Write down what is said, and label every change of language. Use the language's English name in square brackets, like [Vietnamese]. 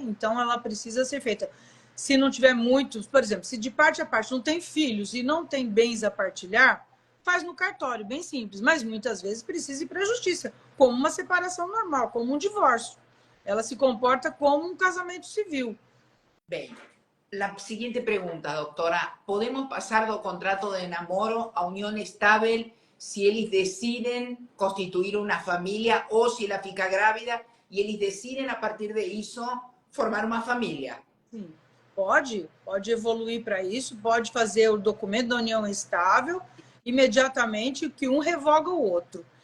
[Portuguese] Então, ela precisa ser feita. Se não tiver muitos, por exemplo, se de parte a parte não tem filhos e não tem bens a partilhar, faz no cartório, bem simples, mas muitas vezes precisa ir para a justiça, como uma separação normal, como um divórcio. Ela se comporta como um casamento civil. [Spanish] Bem, la siguiente pregunta, doctora. ¿Podemos pasar [Portuguese] do contrato de namoro a unión estável si eles [Spanish] deciden constituir una familia [Portuguese] ou se ela fica grávida e eles decidem, a partir de isso, formar uma família? Sim. Pode evoluir para isso, pode fazer o documento da união estável, imediatamente que um revoga o outro.